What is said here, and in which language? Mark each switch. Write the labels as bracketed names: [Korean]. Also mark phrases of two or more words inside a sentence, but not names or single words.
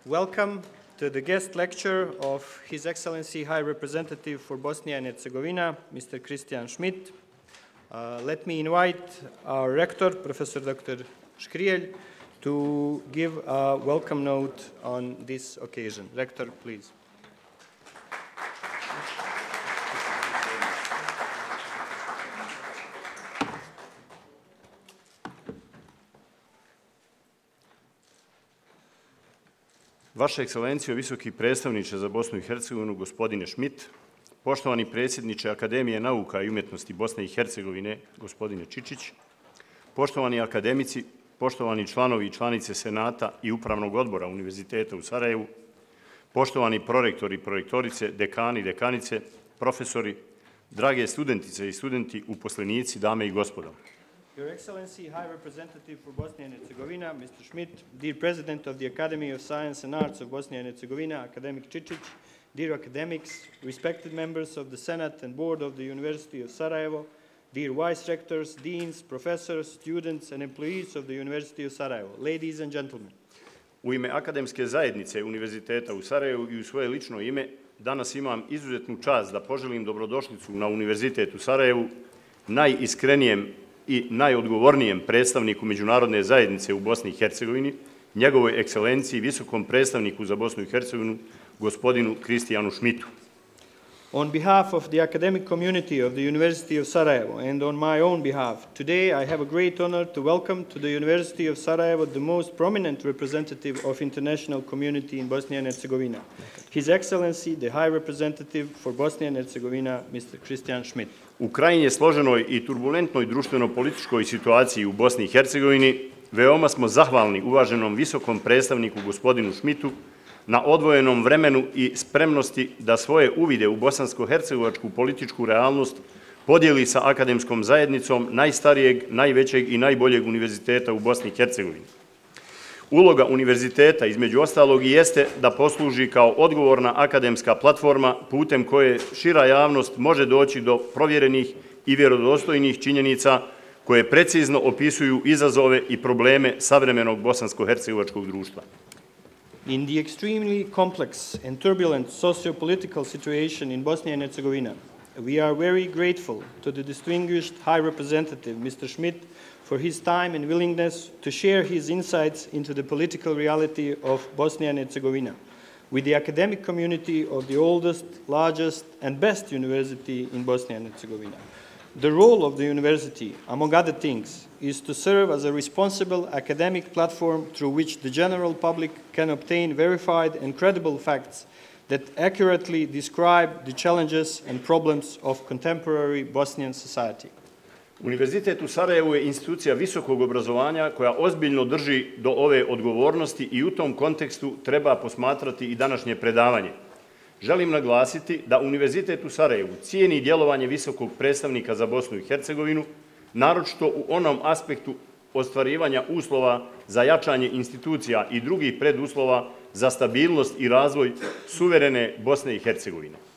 [English] Welcome to the guest lecture of His Excellency High Representative for Bosnia and Herzegovina, Mr. Christian Schmidt. Let me invite our rector, Professor Dr. Škrijelj, to give a welcome note on this occasion. Rector, please. [Bosnian] Vaša ekscelencijo, visoki predstavniče za Bosnu i Hercegovinu, gospodine Schmidt, poštovani predsjedniče Akademije nauka i umjetnosti Bosne i Hercegovine, gospodine Čičić, poštovani akademici, poštovani članovi i članice Senata i Upravnog odbora Univerziteta u Sarajevu, poštovani prorektori i prorektorice, dekani i dekanice, profesori, drage studentice i studenti, uposlenici, dame i gospodo. [English] Your Excellency, High Representative for Bosnia and Herzegovina, Mr. Schmidt, dear President of the Academy of Science and Arts of Bosnia and Herzegovina, Academic Čičić, dear academics, respected members of the Senate and Board of the University of Sarajevo, dear Vice Rectors, Deans, Professors, students and employees of the University of Sarajevo, ladies and gentlemen. [Bosnian] U ime akademske zajednice Univerziteta u Sarajevu i u svoje lično ime, danas imam izuzetnu čast da poželim dobrodošlicu na Univerzitet u Sarajevu, najiskrenijem i najodgovornijem predstavniku međunarodne zajednice u Bosni i Hercegovini, njegovoj ekscelenciji, visokom predstavniku za Bosnu i Hercegovinu, gospodinu Christianu Schmidtu. [English] On behalf of the academic community of the University of Sarajevo and on my own behalf, today I have a great honor to welcome to the University of Sarajevo the most prominent representative of international community in Bosnia and Herzegovina, His Excellency, the High Representative for Bosnia and Herzegovina, Mr. Christian Schmidt. [Bosnian] U krajnje složenoj i turbulentnoj društveno-političkoj situaciji u Bosni i Hercegovini, veoma smo zahvalni uvaženom visokom predstavniku gospodinu Schmidtu na odvojenom vremenu i spremnosti da svoje uvide u bosansko-hercegovačku političku realnost podijeli sa akademskom zajednicom najstarijeg, najvećeg i najboljeg univerziteta u Bosni i Hercegovini. Uloga univerziteta, između ostalog, jeste da posluži kao odgovorna akademska platforma putem koje šira javnost može doći do provjerenih i vjerodostojnih činjenica koje precizno opisuju izazove i probleme savremenog bosansko-hercegovačkog društva. [English] In the extremely complex and turbulent socio-political situation in Bosnia and Herzegovina, we are very grateful to the distinguished High Representative, Mr. Schmidt, for his time and willingness to share his insights into the political reality of Bosnia and Herzegovina with the academic community of the oldest, largest, and best university in Bosnia and Herzegovina. The role of the university, among other things, is to serve as a responsible academic platform through which the general public can obtain verified and credible facts that accurately describe the challenges and problems of contemporary Bosnian society. [Bosnian] Univerzitet u Sarajevu je institucija visokog obrazovanja koja ozbiljno drži do ove odgovornosti i u tom kontekstu treba posmatrati i današnje predavanje. Želim naglasiti da Univerzitet u Sarajevu cijeni djelovanje visokog predstavnika za Bosnu i Hercegovinu, naročito u onom aspektu ostvarivanja uslova za jačanje institucija i drugih preduslova za stabilnost i razvoj suverene Bosne i Hercegovine.